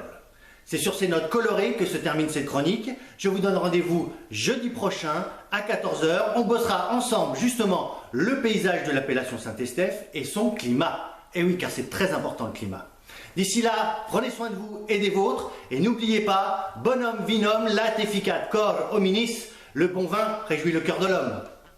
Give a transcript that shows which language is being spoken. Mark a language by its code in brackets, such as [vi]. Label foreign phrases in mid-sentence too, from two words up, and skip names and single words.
[fr] C'est sur ces notes colorées que se termine cette chronique. Je vous donne rendez-vous jeudi prochain à 14 h. On bossera ensemble justement le paysage de l'appellation Saint-Estèphe et son climat. Et oui, car c'est très important le climat. D'ici là, prenez soin de vous et des vôtres. Et n'oubliez pas, [la] bonum vinum lat efficat cor hominis, [fr] le bon vin réjouit le cœur de l'homme.